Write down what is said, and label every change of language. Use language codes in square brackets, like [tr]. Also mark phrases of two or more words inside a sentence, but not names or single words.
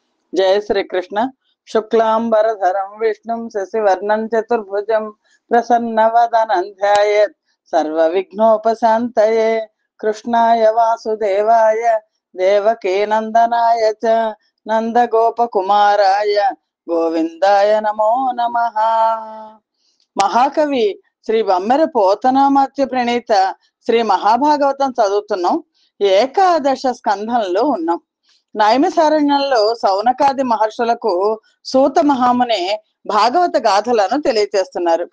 [hi] जय श्री कृष्ण। [sa] शुक्लांबरधरं विष्णुं शशिवर्णं चतुर्भुजं प्रसन्नवदनं ध्यायेत् सर्वविघ्नोपशान्तये। कृष्णाय वासुदेवाय देवकीनन्दनाय च నందగోపకుమారాయ గోవిందాయ నమో నమః. [te] మహాకవి శ్రీ బమ్మెర పోతనామాత్య ప్రణీత శ్రీ మహాభాగవతం చదువుతున్నాం. ఏకాదశ స్కంధంలో ఉన్నాం. నైమిసారణ్యంలో సౌనకాది మహర్షులకు సూత మహాముని భాగవత గాథలను తెలియజేస్తున్నారు.